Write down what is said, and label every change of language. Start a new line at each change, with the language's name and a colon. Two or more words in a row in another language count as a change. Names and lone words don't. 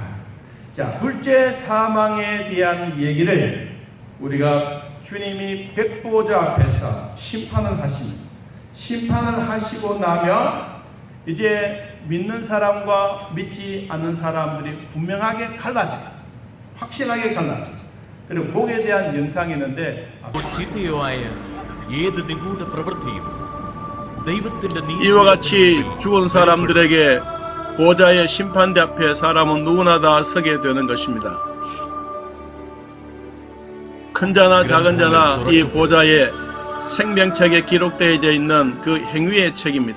Korean: 자, 둘째 사망에 대한 얘기를 우리가 주님이 백보자 앞에서 심판을 하십니다. 심판을 하시고 나면 이제 믿는 사람과 믿지 않는 사람들이 분명하게 갈라져요. 확실하게 갈라져요. 그리고 거기에 대한 영상이 있는데
Malayalam: ചീത്തയായ ഏത് നിഗൂഢ പ്രവൃത്തിയും ദൈവത്തിന്റെ
Korean: 이와 같이 죽은 사람들에게 보좌의 심판대 앞에 사람은 누구나 다 서게 되는 것입니다. 큰 자나 작은 자나 이 보좌에 생명책에 기록되어 있는 그 행위의 책입니다.